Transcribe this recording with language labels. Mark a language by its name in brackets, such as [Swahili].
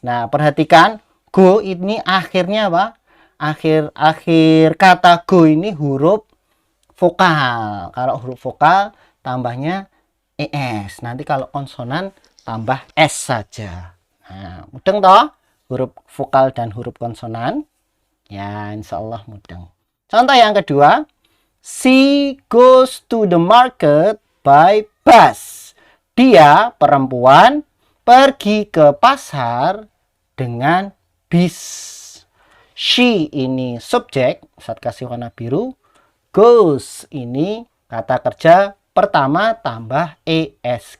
[Indonesian] Nah, perhatikan, go ini akhirnya apa? Akhir kata go ini huruf vokal. Kalau huruf vokal tambahnya ES. Nanti kalau konsonan tambah S saja. Nah, mudeng toh? Huruf vokal dan huruf konsonan. Ya, insya Allah mudeng. Contoh yang kedua. [English] She goes to the market by bus. [Indonesian] Dia, perempuan, pergi ke pasar dengan bis. She ini subjek. Saat kasih warna biru. Goes ini kata kerja pertama tambah ES.